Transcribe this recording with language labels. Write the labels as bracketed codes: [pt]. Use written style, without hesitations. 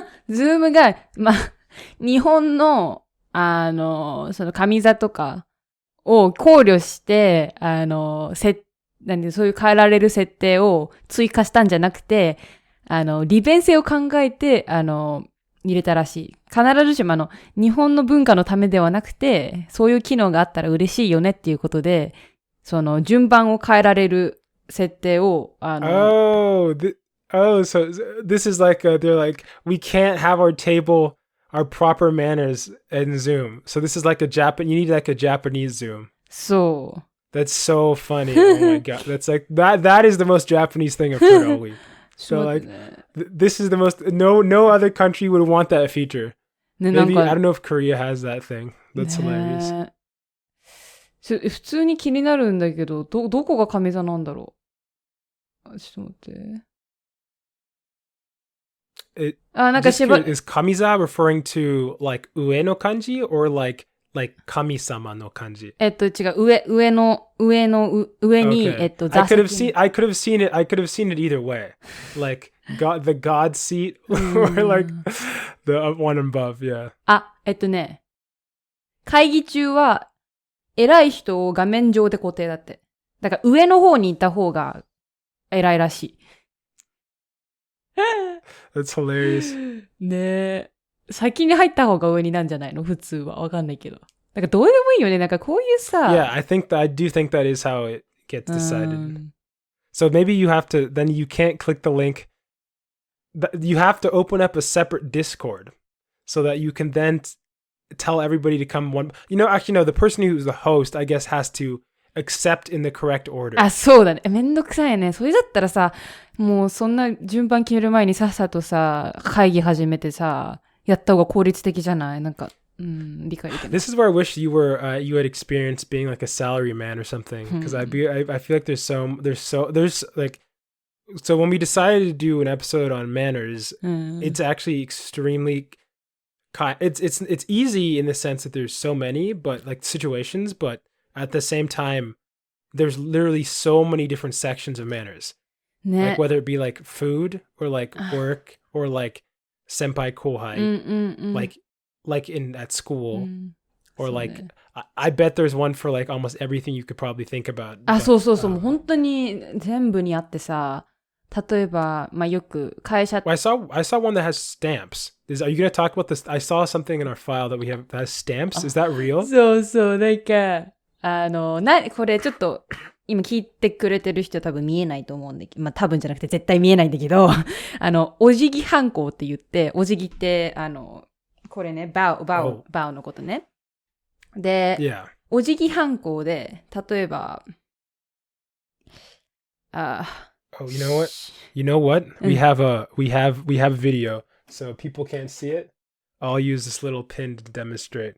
[ja] Zoom が、まあ、日本の、その上座とかを考慮して、そういう変えられる設定を追加したんじゃなくて、利便性を考えて、入れたらしい。必ずしも日本の文化のためではなくて、そういう機能があったら嬉しいよねっていうことで、その順番を変えられる設定を、 [en] so this is like, they're like, we can't have our table, our proper manners in Zoom. So this is like you need like a Japanese Zoom. [ja] そう。 [en] That's so funny. Oh my god. That's like, that is the most Japanese thing I've heard all week. So like, this is the most, no other country would want that feature. Maybe, I don't know if Korea has that thing. That's hilarious. [ja] 普通に気になるんだけど、どこが上座なんだろう。ちょっと待って。なんか [en] is kamiza referring to like [ja] 上の漢字 [en] or like [ja] 神様の漢字？違う。上に、座席。 [en] I could have seen it either way. Like the God seat or like the one above, yeah. [ja] 会議中は偉い人を画面上で固定だって。だから上の方にいた方が偉いらしい。 [en] That's hilarious. [ja] ねえ。先に入った方が上になんじゃないの？普通は。わかんないけど。なんかどうでもいいよね。なんかこういうさ。 [en] Yeah, I do think that is how it gets decided. So maybe then you can't click the link. You have to open up a separate Discord so that you can then tell everybody to come one. Actually, no, the person who's the host, I guess, has to accept in the correct order. [ja] そうだね。めんどくさいね。それだったらさ、もうそんな順番決める前にさっさとさ、会議始めてさ、やった方が効率的じゃない？なんか。理解できない。 [en] This is where I wish you had experienced being like a salary man or something, because I feel like there's like, so when we decided to do an episode on manners, it's actually extremely it's easy in the sense that there's so many but like situations, but at the same time there's literally so many different sections of manners. Like whether it be like food or like work or like senpai kohai, like in at school, or like I bet there's one for like almost everything you could probably think about. [ja] そうそうそう、本当に全部にあってさ、例えばまあよく会社 [en] I saw one that has stamps. Are you going to talk about this? I saw something in our file that we have that has stamps. Is that real? [ja] そうそう、なんかこれちょっと今聞いてくれてる人は多分見えないと思うんで、まあ多分じゃなくて絶対見えないんだけど、お辞儀ハンコって言って、お辞儀ってこれね、バウのことね。で、お辞儀ハンコで、例えば、 [en] Oh, you know what? We have a video, so people can't see it. I'll use this little pin to demonstrate.